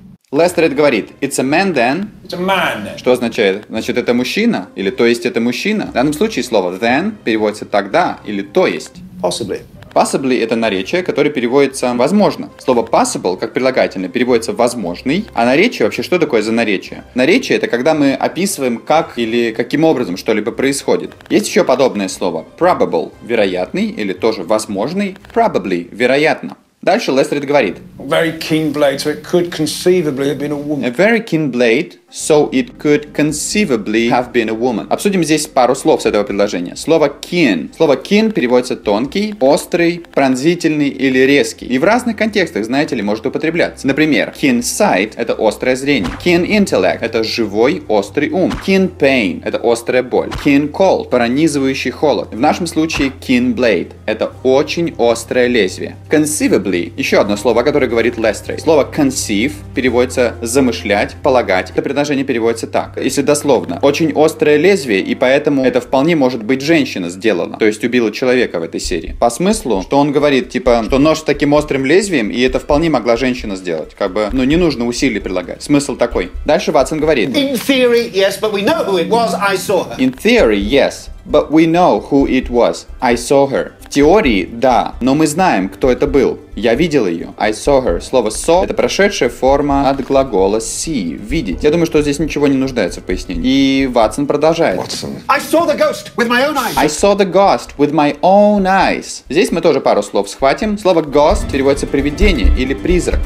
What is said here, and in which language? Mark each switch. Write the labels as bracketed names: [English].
[Russian] Лестерет говорит, [English] it's a man then. It's a man. [Russian] Что означает? Значит, это мужчина? Или то есть это мужчина? В данном случае слово then переводится тогда или то есть. [English] Possibly. [Russian] Possibly — это наречие, которое переводится «возможно». Слово possible, как прилагательное, переводится «возможный». А наречие вообще что такое за наречие? Наречие — это когда мы описываем, как или каким образом что-либо происходит. Есть еще подобное слово probable — вероятный или тоже возможный. Probably — вероятно. Дальше Лестерет говорит. [English] Very keen blade, so it could conceivably have been a woman. A very keen blade, so it could conceivably have been a woman. [Russian] Обсудим здесь пару слов с этого предложения. Слово keen. Слово keen переводится тонкий, острый, пронзительный или резкий. И в разных контекстах, знаете ли, может употребляться. Например, keen sight — это острое зрение. Keen intellect — это живой, острый ум. Keen pain — это острая боль. Keen cold — пронизывающий холод. В нашем случае keen blade — это очень острое лезвие. Conceivably — еще одно слово, которое говорит Лестерет. Слово conceive переводится замышлять, полагать. Это предложение переводится так. Если дословно, очень острое лезвие, и поэтому это вполне может быть женщина сделала. То есть убила человека в этой серии. По смыслу, что он говорит, типа, что нож с таким острым лезвием, и это вполне могла женщина сделать. Как бы, не нужно усилий прилагать. Смысл такой. Дальше Ватсон говорит. [English] In theory, yes, but we know who it was. I saw her. In theory, yes. But we know who it was. I saw her. [Russian] В теории, да, но мы знаем, кто это был. Я видел ее. [English] I saw her. [Russian] Слово saw — это прошедшая форма от глагола see — видеть. Я думаю, что здесь ничего не нуждается в пояснении. И Ватсон продолжает. [English] I saw the ghost with my own eyes. I saw the ghost with my own eyes. [Russian] Здесь мы тоже пару слов схватим. Слово ghost переводится привидение или призрак.